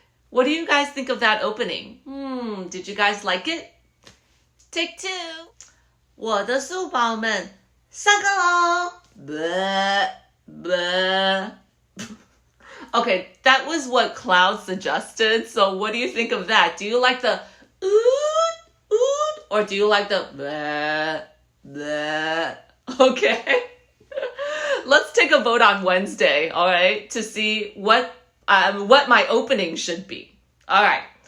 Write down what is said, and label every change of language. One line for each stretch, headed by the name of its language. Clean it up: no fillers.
English: What do you guys think of that opening? Did you guys like it? Take two.
Chinese: 我的书宝们，上课喽！Blah, blah.
English: Okay, that was what Cloud suggested. So what do you think of that? Do you like the ood, ood, or do you like the blah, blah? Okay. Let's take a vote on Wednesday, all right, to see what my opening should be. All right.